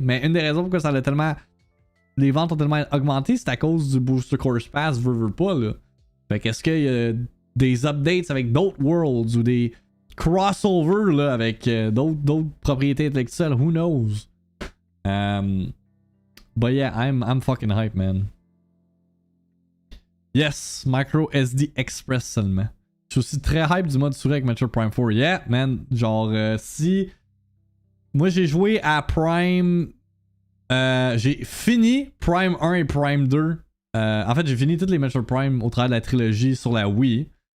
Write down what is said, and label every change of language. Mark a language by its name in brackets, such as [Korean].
[French] Mais une des raisons pourquoi ça a tellement... les ventes ont tellement augmenté, c'est à cause du Booster Course Pass, veut pas, là. Fait qu'est-ce qu'il y a des updates avec d'autres worlds ou des crossovers, là, avec d'autres propriétés intellectuelles, [English] who knows? But yeah, I'm fucking hype, man. [French] Yes, micro SD Express seulement. Je suis aussi très hype du mode souris avec Metroid Prime 4. [English] Yeah, man. [French] Genre, si... Moi, j'ai joué à Prime... j'ai fini Prime 1 et Prime 2. En fait, j'ai fini toutes les Metroid Prime au travers de la trilogie sur la Wii.